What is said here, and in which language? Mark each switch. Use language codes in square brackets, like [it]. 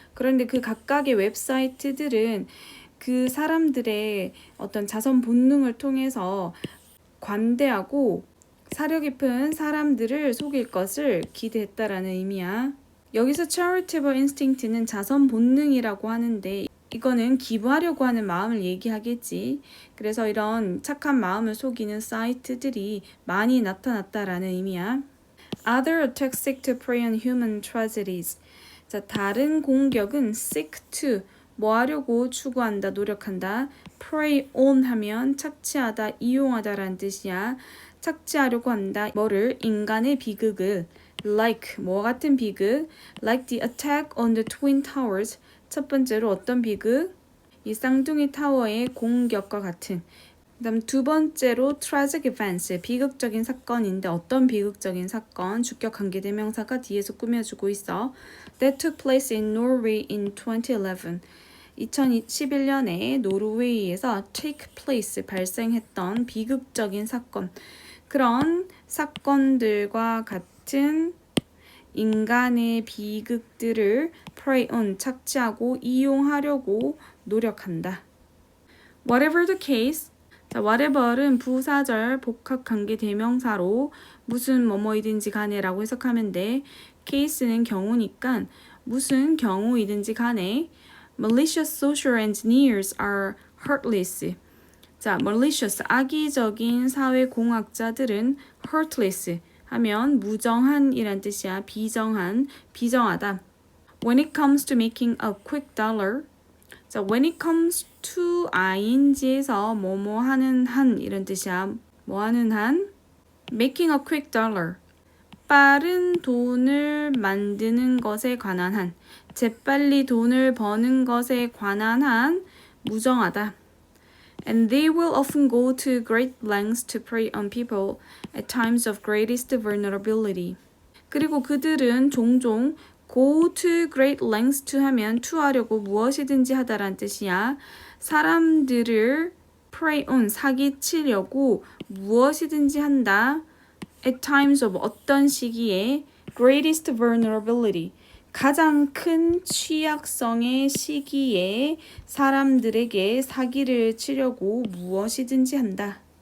[ko] 그런데 그 각각의 웹사이트들은 그 사람들의 어떤 자선 본능을 통해서 관대하고 사려 깊은 사람들을 속일 것을 기대했다라는 의미야. 여기서 charitable instinct는 자선 본능이라고 하는데 이거는 기부하려고 하는 마음을 얘기하겠지. 그래서 이런 착한 마음을 속이는 사이트들이 많이 나타났다라는 의미야. [en] Other attacks seek to prey on human tragedies. [ko] 자, 다른 공격은 [en] seek to, [ko] 뭐 하려고 추구한다, 노력한다. prey on 하면 착취하다, 이용하다라는 뜻이야. 착취하려고 한다. 뭐를? 인간의 비극을. like 뭐 같은 비극? [en] like the attack on the twin towers. [ko] 첫 번째로 어떤 비극? 이 쌍둥이 타워의 공격과 같은. 그다음 두 번째로 [en] tragic events, [ko] 비극적인 사건인데 어떤 비극적인 사건? 주격 관계대명사가 뒤에서 꾸며주고 있어. [en] That took place in Norway in 2011. [ko] 2011년에 노르웨이에서 [en] take place, [ko] 발생했던 비극적인 사건. 그런 사건들과 같은 인간의 비극들을 prey on, 착취하고 이용하려고 노력한다. [en] Whatever the case, [ko] 자, whatever는 부사절 복합관계 대명사로 무슨 뭐뭐이든지 간에라고 해석하면 돼. case는 경우니까 무슨 경우이든지 간에 [en] malicious social engineers are heartless. [ko] 자, malicious, 악의적인 사회공학자들은 heartless 하면 무정한이란 뜻이야. 비정한, 비정하다. [en] When it comes to making a quick dollar, 자, when it comes to ing에서 [ko] 뭐뭐 하는 한 이런 뜻이야. 뭐 하는 한? [en] making a quick dollar. [ko] 빠른 돈을 만드는 것에 관한 한. 재빨리 돈을 버는 것에 관한 한 무정하다. [en] And they will often go to great lengths to prey on people at times of greatest vulnerability. [ko] 그리고 그들은 종종 [en] go to great lengths to [ko] 하면 to 하려고 무엇이든지 하다란 뜻이야. 사람들을 prey on, 사기치려고 무엇이든지 한다. [en] At times of [ko] 어떤 시기에 [en] greatest vulnerability, [ko] 가장 큰 취약성의 시기에 사람들에게 사기를 치려고 무엇이든지 한다.